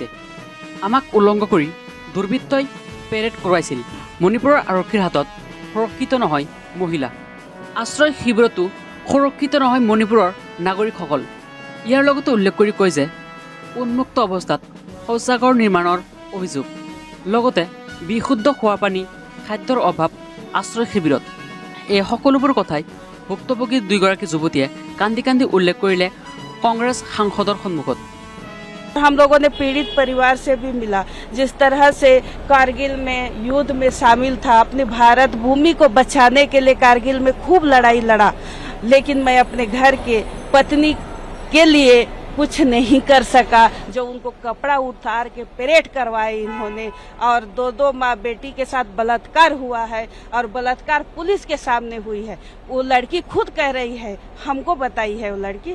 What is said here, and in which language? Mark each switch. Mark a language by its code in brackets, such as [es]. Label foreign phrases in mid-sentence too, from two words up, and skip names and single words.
[as] আমাক উলংঘ কৰি দুৰ্বৃত্তই পেৰেড কৰোৱাইছিল মণিপুৰৰ আৰক্ষীৰ হাতত সুৰক্ষিত নহয় মহিলা আশ্ৰয় শিবিৰতো সুৰক্ষিত নহয় মণিপুৰৰ নাগৰিকসকল ইয়াৰ লগতে উল্লেখ কৰি কয় যে উন্মুক্ত অৱস্থাত শৌচাগাৰ নিৰ্মাণৰ অভিযোগ লগতে বিশুদ্ধ খোৱা পানী খাদ্যৰ অভাৱ আশ্ৰয় শিবিৰত এই সকলোবোৰ কথাই ভুক্তভোগী দুইগৰাকী যুৱতীয়ে কান্দি কান্দি উল্লেখ কৰিলে কংগ্ৰেছ সাংসদৰ সন্মুখত [hi] हम लोगों ने पीड़ित परिवार से भी मिला जिस तरह से कारगिल में युद्ध में शामिल था अपने भारत भूमि को बचाने के लिए कारगिल में खूब लड़ाई लड़ा लेकिन मैं अपने घर के पत्नी के लिए कुछ नहीं कर सका जो उनको कपड़ा उतार के परेड करवाए इन्होंने और दो माँ बेटी के साथ बलात्कार हुआ है और बलात्कार पुलिस के सामने हुई है वो लड़की खुद कह रही है हमको बताई है वो लड़की